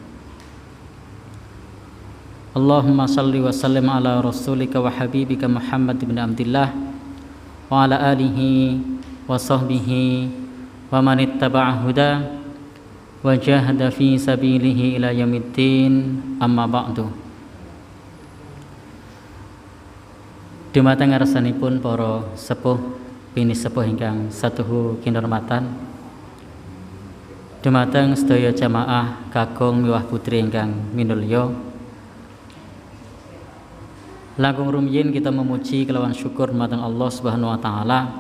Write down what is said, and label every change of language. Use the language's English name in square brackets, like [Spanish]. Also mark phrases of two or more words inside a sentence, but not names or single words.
[Arabic] اللهم صل وسلم على رسولك وحبيبك محمد بن عبد الله وعلى آله وصحبه ومن اتبع هدى وجاهد في سبيله إلى يوم الدين، أما بعد. [Javanese] Dumateng ngarsanipun para sepuh bini sepuh ingkang satuhu kinurmatan, dumateng sedaya jamaah kakung miwah putri ingkang minulya, langkung rumiyin kita memuji kelawan syukur dumateng Allah [Arabic] سبحانه وتعالى.